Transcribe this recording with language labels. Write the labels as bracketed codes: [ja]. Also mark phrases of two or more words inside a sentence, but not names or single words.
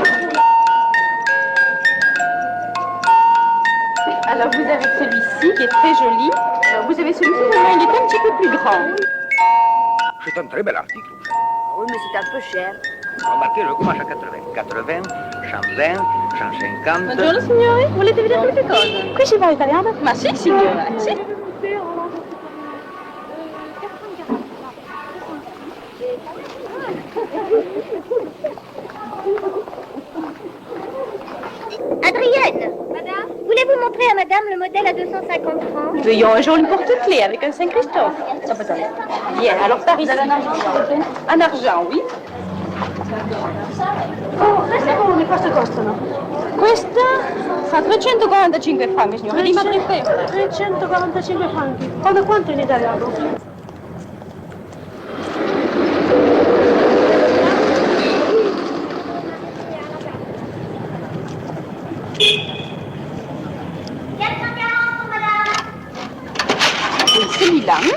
[fr] Alors vous avez celui-ci qui est très joli. Alors vous avez celui-ci, mais il est un petit peu plus grand. C'est un très bel article. Oui, mais c'est un peu cher. Remarquez, je commence à 80, 120, 150. [it] Buongiorno signore, volete vedere queste cose? Qui si parla italiano? Ma sì signora, sì. [fr] Adrienne, madame, voulez-vous montrer à madame le modèle à 250 francs? Veuillons un joli porte-clés avec un Saint-Christophe. Bien, alors par ici. En argent, oui. [it] Oh, queste come questo costano? Questa fa 345 franchi, signora. Di madre 345 franchi. Come quanto in italiano? [fr] Celui-là.